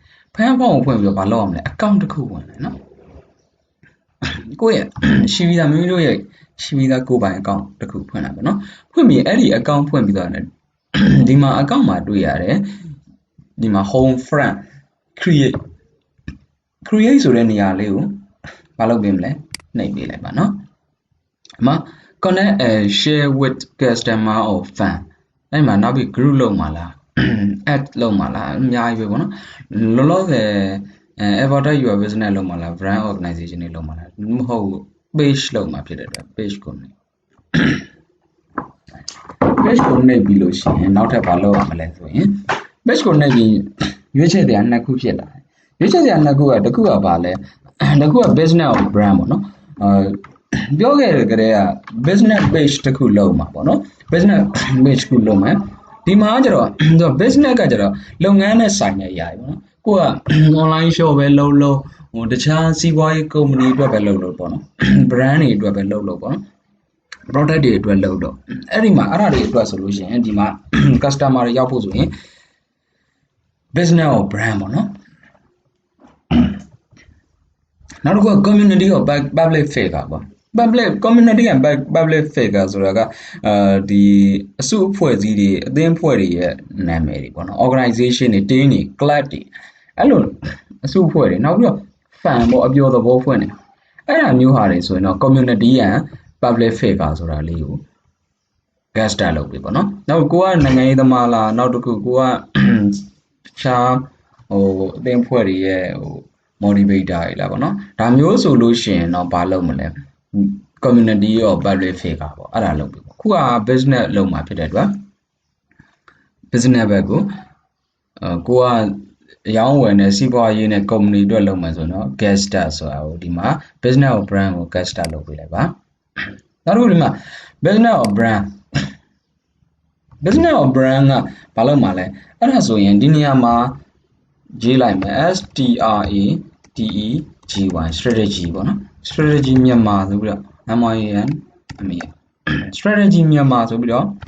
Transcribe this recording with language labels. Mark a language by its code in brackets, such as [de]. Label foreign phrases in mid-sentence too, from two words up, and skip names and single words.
[my] Firefox ကိုဖွင့်ပြီးတော့ဘာလုပ်ရမလဲ account တစ်ခုဝင်လိုက်နော်ကိုယ့်ရဲ့ရှိပြီးသားမိမိတို့ရဲ့ရှိပြီးသားကိုယ်ပိုင် account တစ်ခုဖွင့်လိုက် ပါနော်ဖွင့်ပြီးအဲ့ဒီ account ဖွင့်ပြီးတော့ဒီမှာ account မှာတွေ့ရတယ်ဒီမှာ [en] home front create [my] ဆိုတဲ့နေရာလေးကိုဘာလုပ်ပေးမလဲနှိပ်ပေးလိုက်ပါနော်အမ [en] connect and share with customer or fan [my] အဲ့မှာနောက်ပြီး group လုပ်မှာလား add လုပ်မှာလားအများကြီးပဲပေါ့နော်လောလောဆယ် [en] advertise your business [my] လုပ်မှာလား [en] brand organization [my] တွေလုပ်မှာလားမဟုတ် page လုပ်မှာဖြစ်တဲ့အတွက် page ကိုနှိပ် page ကိုနှိပ်ပြီးလို့ရှိရင်နောက်ထပ်ဘာလုပ်ရမလဲဆိုရင် page ကိုနှိပ်ပြီးရွေးချယ်စရာ2ခုဖြစ်လာတယ်ရွေးချယ်စရာ2ခုကတစ်ခုက ဘာလဲတစ်ခုက [en] business or brand [my] ပေါ့နော်ပြောခဲ့တဲ့ကတည်းက [en] business page [my] တစ်ခုလုပ်မှာပေါ့နော် [en] business page [my] တစ်ခုလုပ်မှာဒီမှာကျတော့ business ကကျတော့လုပ်ငန်းနဲ့ဆိုင်တဲ့အရာတွေပေါ့နော်ကိုက [en] online shop [my] ပဲလုပ်ဟိုတခြားစီးပွားရေး company အတွက်ပဲလုပ်ပေါ့နော် brand တွေအတွက်ပဲလုပ်ပေါ့နော် product တွေအတွက်လုပ်တော့အဲ့ဒီမှာအဲ့ဒါတွေအတွက်ဆိုလို့ရှိရင်ဒီမှာ customer တွေရောက်ဖို့ဆိုရင် [en] business or brand [my] ပေါ့နော် နောက်တစ်ခုက [en] community or public figure [my] ပေါ့ [en] community and public figure [my] ဆိုတာကဒီအစုအဖွဲ့အစည်းတွေအသင်းအဖွဲ့တွေရဲ့နာမည်တွေပေါ့နော် organization တွေ team တွေ club တွေအဲ့လိုအစုအဖွဲ့တွေနောက်ပြီးတော့ fan ပေါ့အပျော်သဘောဖွင့်နေအဲ့ဒါမျိုးဟာတွေဆိုရင်တော့ [en] community and public figure [my] ဆိုတာလေးကို [en] guest star [my] လုပ်ပြီပေါ့နော်နောက်ကိုကနိုင်ငံရေးသမားလားနောက်တစ်ခုကိုက ရှားဟိုအသင်းအဖွဲ့တွေရဲ့ဟိုmotivator တွေလားပေါ့နော်ဒါမျိုးဆိုလို့ရှိရင်တော့ဘာလုပ်မလဲ community ရော public figure ပေါ့အဲ့ဒါလုပ်ပြီပေါ့ခုက business လုပ်မှာဖြစ်တဲ့အတွက် business ဘက်ကိုကိုကအရောင်းဝယ် နဲ့စီးပွားရေးနဲ့ company အတွက်လုပ်မှာဆိုတော့ [en] guest star [my] ဆိုတာကိုဒီမှာ [en] business or brand [my] ကို [en] guest star [my] လုပ်ပေးလိုက်ပါနောက်တစ်ခုဒီမှာ [en] business or brand [my] ကဘာလုပ်မှာလဲအဲ့ဒါဆိုရင်ဒီနေရာမှာရေးလိုက်မယ် [en] strategy strategy [my] ပေါ့နော် strategy မြန်မာဆိုပြီးတော့ [en] MIN strategy [my] မြန်မာဆိုပြီးတော့